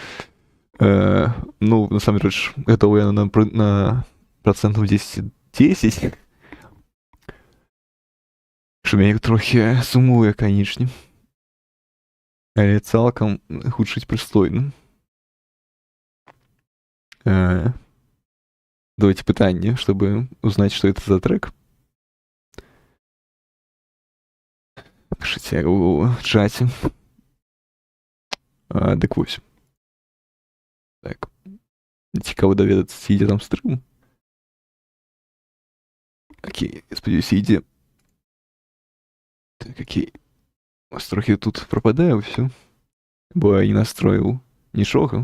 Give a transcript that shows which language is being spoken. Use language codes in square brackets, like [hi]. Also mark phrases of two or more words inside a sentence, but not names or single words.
[be] Ну, насамрэч, гэтага я на процентов 10. Што мяне трохі сумуе, канечне. Але цалкам гучыць прыстойна. Давайте пытанне, [ru] чтобы узнать, что это за трек. Пишите в чате. [be] Так вось. Так. Цікаво даведацца, ці ідзе там стрым. Окей, спадзяюся, ідзе. Так, окей. Ось трохі тут прападае ўсё. Бо я не настроіў нічога.